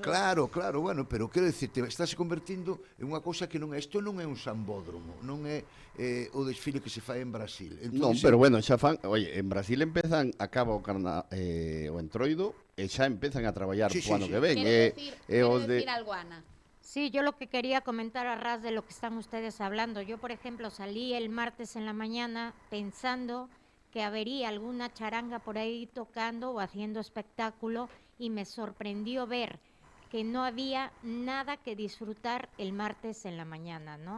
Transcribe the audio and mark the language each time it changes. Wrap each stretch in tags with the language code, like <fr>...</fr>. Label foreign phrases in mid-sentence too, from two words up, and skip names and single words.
<gl>Claro, bueno, pero quero dicirte, estás convertindo en unha cousa que non é, isto non é un sambódromo, non é o desfile que se fai en Brasil. Non, pero bueno, xa fan, oye, en Brasil acaba o entroido e xa empezan a traballar o ano que ven. Quero decir algo, Ana.</gl> <es>Sí, yo lo que quería comentar a ras de lo que están ustedes hablando. Yo, por ejemplo, salí el martes en la mañana pensando que habría alguna charanga por ahí tocando o haciendo espectáculo y me sorprendió ver que no había nada que disfrutar el martes en la mañana, ¿no?</es>